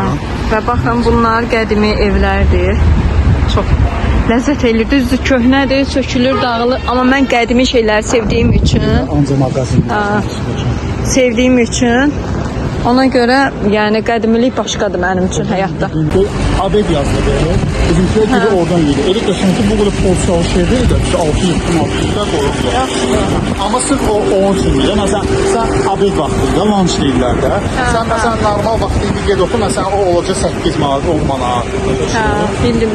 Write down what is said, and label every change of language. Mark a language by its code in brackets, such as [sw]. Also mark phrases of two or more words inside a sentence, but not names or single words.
[az] Və baxın bunlar qədimi evlərdir. Çox ləzzət eləyir. Düzdür, köhnədir, sökülür, dağılır. Amma mən qədimi şeyləri sevdiyim üçün, ancaq mağazin. sevdiyim üçün ona görə yəni qədimilik başqadır mənim üçün həyatda. [tr] Abed yazdı böyle. Bizimkiler gibi oradan geliyor. Öyle de çünkü bu böyle porsiyon şeyleri de işte 600-600'ler koyuyorlar. Ama sırf o onun için değil. Mesela sen abed vaktinde, lunch değillerde. Sen mesela normal vaktinde gel otur. Mesela o olacak 8 manat, 10 manat. [az] Bildim.